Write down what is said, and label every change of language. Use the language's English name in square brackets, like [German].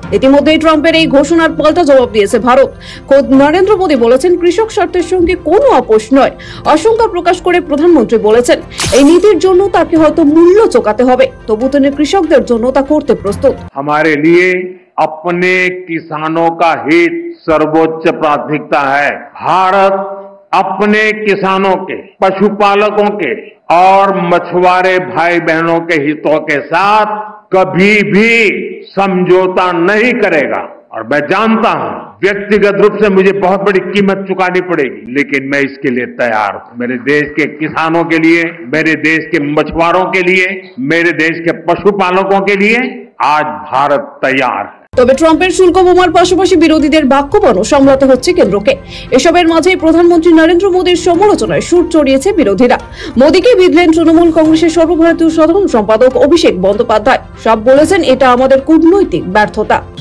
[Bangla] ইতিমধ্যে ট্রাম্পের এই ঘোষণার পাল্টা জবাব দিয়েছে ভারত। খোদ নরেন্দ্র মোদী বলেছেন কৃষক স্বার্থের সঙ্গে কোনো আপোষ নয়। আশঙ্কা প্রকাশ করে প্রধানমন্ত্রী বলেছেন এই নীতির জন্য তাকে হয়তো মূল্য চোকাতে হবে, তবু তিনি কৃষকদের জন্য তা করতে প্রস্তুত। [Hindi] हमारे लिए अपने किसानों का हित सर्वोच्च प्राथमिकता है। भारत अपने किसानों के, पशुपालकों के और मछुआरे भाई बहनों के हितों के साथ कभी भी समझौता नहीं करेगा। और मैं जानता हूं व्यक्तिगत रूप से मुझे बहुत बड़ी कीमत चुकानी पड़ेगी, लेकिन मैं इसके लिए तैयार हूं। मेरे देश के किसानों के लिए, मेरे देश के मछुआरों के लिए, मेरे देश के पशुपालकों के लिए आज भारत तैयार है। [Bangla] তবে ট্রাম্পের শুল্ক বোমার পাশাপাশি বিরোধীদের বাক্যবাণও সামলাতে হচ্ছে কেন্দ্রকে। এসবের মাঝেই প্রধানমন্ত্রী নরেন্দ্র মোদীর সমালোচনায় সুর চড়িয়েছে বিরোধীরা। মোদীকে বিধলেন তৃণমূল কংগ্রেসের সর্বভারতীয় সাধারণ সম্পাদক অভিষেক বন্দ্যোপাধ্যায়। সব বলেছেন এটা আমাদের কূটনৈতিক ব্যর্থতা।